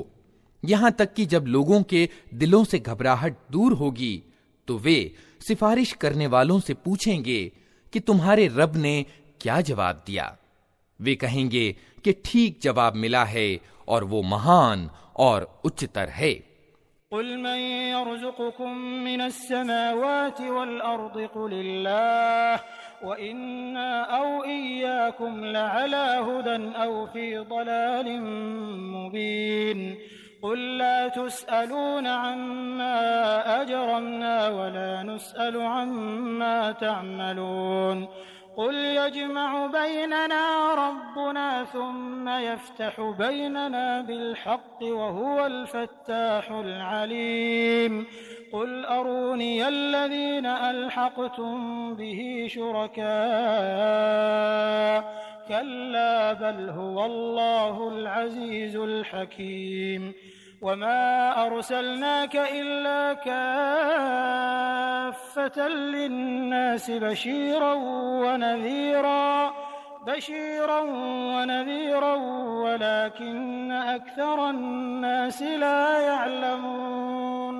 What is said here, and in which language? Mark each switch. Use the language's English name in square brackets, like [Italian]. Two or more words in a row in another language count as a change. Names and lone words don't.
[Hindi] यहां तक कि जब लोगों के दिलों से घबराहट दूर होगी तो वे सिफारिश करने वालों से पूछेंगे कि तुम्हारे रब ने क्या जवाब दिया। वे कहेंगे कि ठीक जवाब मिला है और वो महान और उच्चतर है। [Arabic] قل من يرزقكم من السماوات والأرض قل الله وإنا أو إياكم لعلى هدى أو في ضلال مبين. قل لا تسألون عما أجرمنا ولا نسأل عما تعملون. قل يجمع بيننا ربنا ثم يفتح بيننا بالحق وهو الفتاح العليم. قل أروني الذين ألحقتم به شركاء كلا بل هو الله العزيز الحكيم. وما أرسلناك إلا كافة للناس بشيرا ونذيرا بشيرا ونذيرا ولكن أكثر الناس لا يعلمون.